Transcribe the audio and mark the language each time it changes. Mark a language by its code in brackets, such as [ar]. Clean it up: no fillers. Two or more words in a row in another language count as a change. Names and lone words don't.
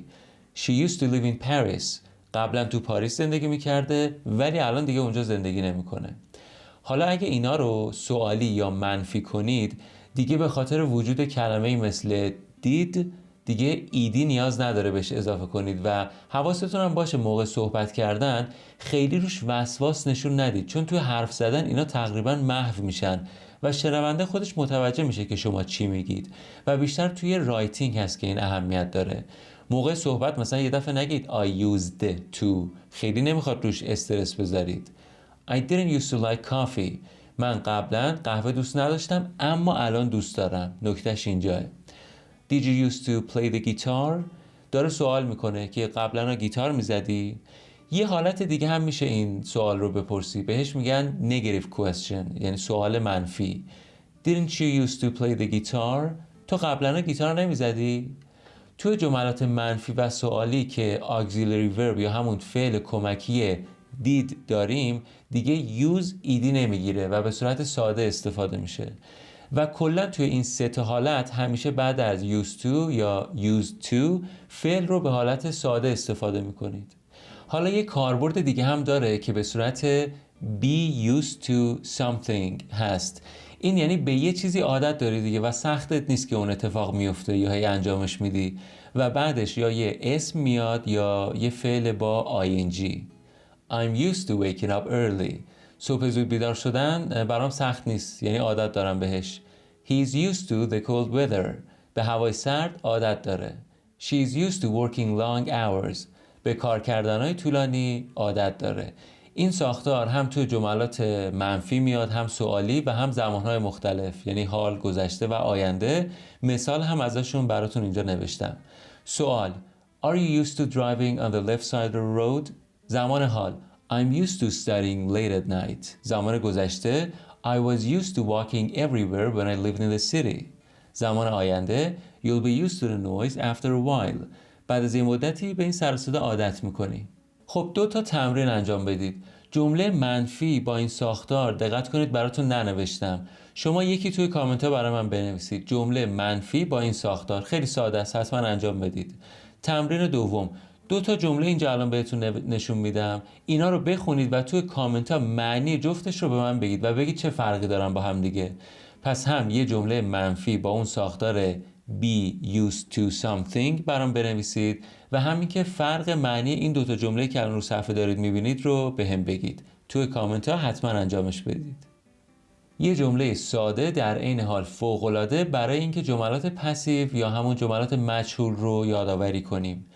[en] She used to live in Paris. [fa] قبلا تو پاریس زندگی میکرده ولی الان دیگه اونجا زندگی نمیکنه. حالا اگه اینا رو سوالی یا منفی کنید، دیگه به خاطر وجود کلمه‌ای مثل did دیگه ایدی نیاز نداره بهش اضافه کنید و حواستون هم باشه موقع صحبت کردن خیلی روش وسواس نشون ندید، چون توی حرف زدن اینا تقریبا محو میشن و شنونده خودش متوجه میشه که شما چی میگید و بیشتر توی رایتینگ هست که این اهمیت داره. موقع صحبت مثلا یه دفعه نگید [en] I used to، [fa] خیلی نمیخواد روش استرس بذارید. [en] I didn't used to like coffee. [fa] من قبلا قهوه دوست نداشتم اما الان دوست دارم. نکتهش اینجاه. [en] Did you used to play the guitar؟ [fa] داره سوال میکنه که قبلا گیتار میزدی؟ یه حالت دیگه هم میشه این سوال رو بپرسی، بهش میگن [en] negative question، [fa] یعنی سوال منفی. [en] Didn't you used to play the guitar؟ [fa] تو قبلا گیتار نمیزدی؟ توی جملات منفی و سوالی که [en] auxiliary verb [fa] یا همون فعل کمکی did داریم دیگه use ایدی نمیگیره و به صورت ساده استفاده میشه و کلا توی این سه تا حالت همیشه بعد از [en] used to [fa] یا [en] used to [fa] فعل رو به حالت ساده استفاده میکنید. حالا یه کاربرد دیگه هم داره که به صورت [en] be used to something [fa] هست. این یعنی به یه چیزی عادت داری دیگه و سختت نیست که اون اتفاق میفته یا هی انجامش میدی و بعدش یا یه اسم میاد یا یه فعل با ing. [en] I'm used to waking up early. [fa] صبح زود بیدار شدن برام سخت نیست، یعنی عادت دارم بهش. [en] He's used to the cold weather. [fa] به هوای سرد عادت داره. [en] She's used to working long hours. [fa] به کار کردنهای طولانی عادت داره. این ساختار هم توی جملات منفی میاد، هم سوالی و هم زمانهای مختلف، یعنی حال، گذشته و آینده. مثال هم ازشون براتون اینجا نوشتم. سوال: [en] Are you used to driving on the left side of the road؟ [fa] زمان حال: [en] I'm used to studying late at night. [fa] زمان گذشته: [en] I was used to walking everywhere when I lived in the city. [fa] زمان آینده: [en] You'll be used to the noise after a while. [fa] بعد از این مدتی به این سر و صدا عادت میکنی. خب 2 تا تمرین انجام بدید. جمله منفی با این ساختار دقت کنید براتون ننوشتم. شما یکی توی کامنت ها برای من بنویسید. جمله منفی با این ساختار خیلی ساده است، حتما انجام بدید. تمرین دوم: 2 تا جمله اینجا الان بهتون نشون میدم. اینا رو بخونید و توی کامنت ها معنی جفتش رو به من بگید و بگید چه فرقی دارن با هم دیگه. پس هم یه جمله منفی با اون ساختار [en] be used to something [fa] برام بنویسید و همین که فرق معنی این 2 تا جمله که الان رو صفحه دارید میبینید رو به هم بگید. توی کامنت ها حتما انجامش بدید. یه جمله ساده در عین حال فوق‌العاده برای اینکه جملات پسیو یا همون جملات مجهول رو یادآوری کنیم.